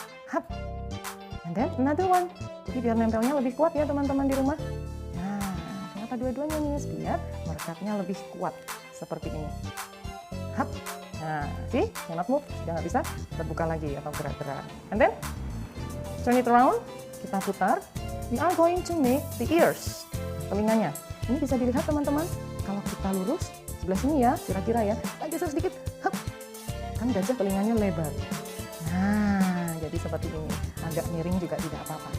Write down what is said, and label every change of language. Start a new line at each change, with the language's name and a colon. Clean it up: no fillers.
English: Hap. And then another one.
Indonesian: Jadi biar nempelnya lebih kuat ya teman-teman di rumah. Nah, kenapa dua-duanya nih? Biar merekatnya lebih kuat. Seperti ini. Hap. Nah,
English: see? Cannot move.
Indonesian: Sudah nggak bisa terbuka lagi atau gerak-gerak.
English: And then, turn it around.
Indonesian: Kita putar.
English: We are going to make the ears.
Indonesian: Telinganya. Ini bisa dilihat teman-teman. Kalau kita lurus, sebelah sini ya, kira-kira ya. Geser sedikit. Hap. Kan gajah telinganya lebar. Nah, jadi seperti ini. Agak miring juga tidak apa-apa.